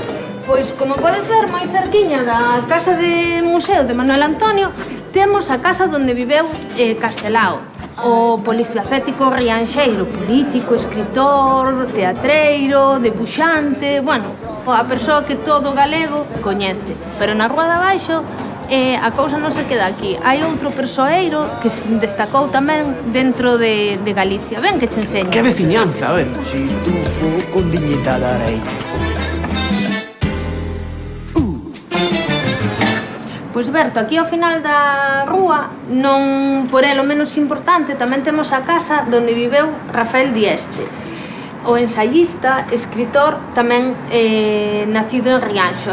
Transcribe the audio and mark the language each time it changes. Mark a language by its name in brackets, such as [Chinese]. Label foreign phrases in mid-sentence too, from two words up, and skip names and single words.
[Galician] Pois, como podes ver, moi cerquiña da casa de museo de Manuel Antonio, temos a casa onde viveu Castelao, o polifacético rianxeiro, político, escritor, teatreiro, debuxante, bueno, a persoa que todo galego coñece. Pero na rúa de abaixo a cousa non se queda aquí. Hai outro persoeiro que destacou tamén dentro de Galicia. Ven que che enseño. Que veciñanza, a ver. [Italian] Si tuffo con dignità darei. [Galician] Pois Berto, aquí ao final da rúa, non por el o menos importante, tamén temos a casa onde viveu Rafael Dieste, o ensayista, escritor, tamén nacido en Rianxo.